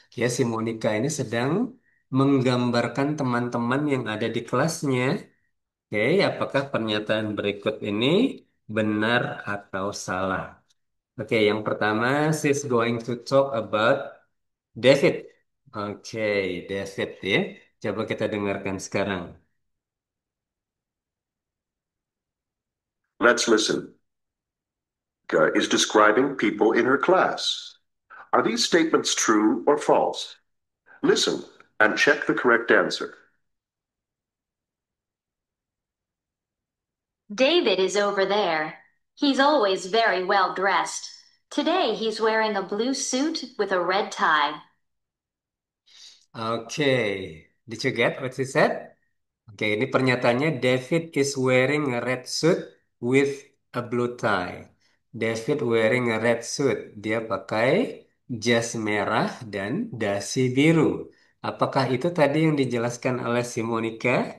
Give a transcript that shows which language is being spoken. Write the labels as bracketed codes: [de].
[id] Ya, si Monica ini sedang menggambarkan teman-teman yang ada di kelasnya. Oke, apakah pernyataan berikut ini benar atau salah? [en] Oke, [id] yang pertama, [en] she's going to talk about David. [id] Oke, David ya. Coba kita dengarkan sekarang. [en] Let's listen. Is describing people in her class. Are these statements true or false? Listen and check the correct answer. David is over there. He's always very well dressed. Today he's wearing a blue suit with a red tie. Oke, did you get what she said? Oke, [id] ini pernyataannya [en] David is wearing a red suit with a blue tie. David wearing a red suit. [id] Dia pakai jas merah dan dasi biru. Apakah itu tadi yang dijelaskan oleh si Monica?